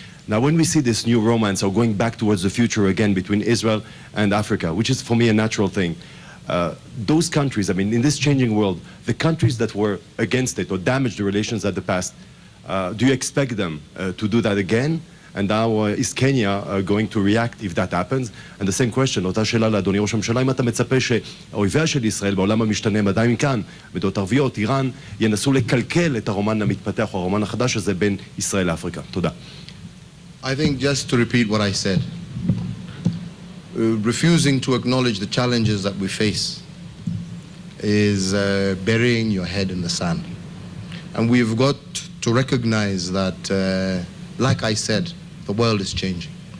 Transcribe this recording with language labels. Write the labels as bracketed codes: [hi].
[en] Now, when we see this new romance, or going back towards the future again between Israel and Africa, which is for me a natural thing, those countries, I mean, in this changing world, the countries that were against it or damaged the relations at the past, do you expect them to do that again? And how is Kenya going to react if that happens? And the same question, [he] אותה שאלה לאדוני ראש הממשלה, אם אתה מצפה שאויביה של ישראל בעולם המשתנה הם עדיין כאן, מדינות ערביות, איראן, ינסו לקלקל את הרומן המתפתח או הרומן החדש הזה בין ישראל לאפריקה. תודה. [en] I think just to repeat what I said, refusing to acknowledge the challenges that we face is burying your head in the sand. And we've got to recognize that, like I said, the world is changing.